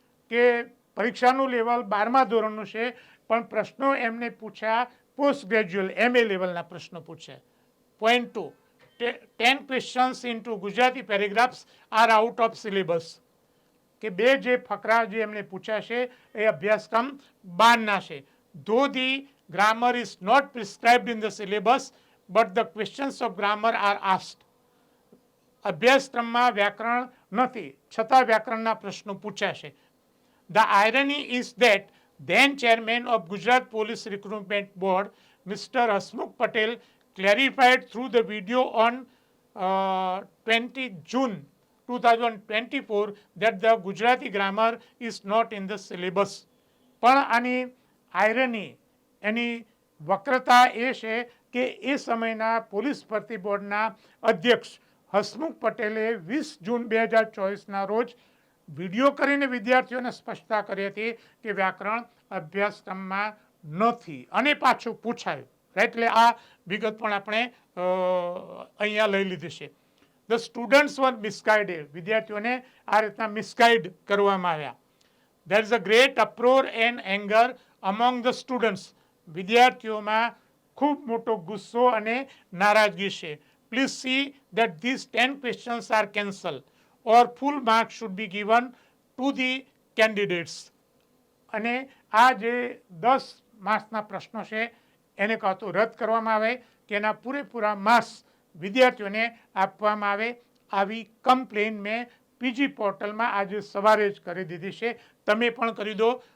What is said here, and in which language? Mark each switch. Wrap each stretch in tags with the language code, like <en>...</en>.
<gu>કે પરીક્ષાનું લેવલ 12મા ધોરણનું છે પણ પ્રશ્નો એમને પૂછ્યા પોસ્ટ ગ્રેજ્યુએટ MA લેવલના પ્રશ્નો પૂછ્યા.</gu> <en>Point 2, 10 questions into Gujarati paragraphs are out of syllabus.</en> <gu>કે બે જે ફકરા જે એમને પૂછ્યા છે એ અભ્યાસક્રમ બહારના છે.</gu> <en>Though the grammar is not prescribed in the syllabus, but the questions of grammar are asked.</en> <gu>અભ્યાસક્રમમાં વ્યાકરણ નથી છતાં વ્યાકરણના પ્રશ્નો પૂછ્યા છે.</gu> <en>The irony is that then chairman of Gujarat Police Recruitment Board, Mr. Hasmukh Patel, clarified through the video on 20 June 2024 that the Gujarati grammar is not in the syllabus.</en> <gu>પણ આની irony, એની વક્રતા એ છે કે એ સમયના પોલીસ ભરતી બોર્ડના અધ્યક્ષ હસમુખ પટેલે 20 જૂન 2024ના રોજ વિડીયો કરીને વિદ્યાર્થીઓને સ્પષ્ટતા કરી હતી કે વ્યાકરણ અભ્યાસક્રમમાં નથી અને પાછું પૂછાયું. એટલે આ વિગત પણ આપણે અહીંયા લઈ લીધી છે.</gu> <en>The students were misguided.</en> <gu>વિદ્યાર્થીઓને આ રીતના મિસગાઇડ કરવામાં આવ્યા.</gu> <en>There is a great uproar and anger among the students.</en> <gu>વિદ્યાર્થીઓમાં ખૂબ મોટો ગુસ્સો અને નારાજગી છે.</gu> <en>Please see that this 10 questions are cancelled or full marks should be given to the candidates.</en> <gu>અને આ જે 10 માર્ક્સના પ્રશ્નો છે એને કાં તો રદ કરવામાં આવે કે એના પૂરેપૂરા માર્ક્સ વિદ્યાર્થીઓને આપવામાં આવે. આવી કમ્પ્લેન મેં પીજી પોર્ટલમાં આજે સવારે જ કરી દીધી છે. તમે પણ કરી દો.</gu>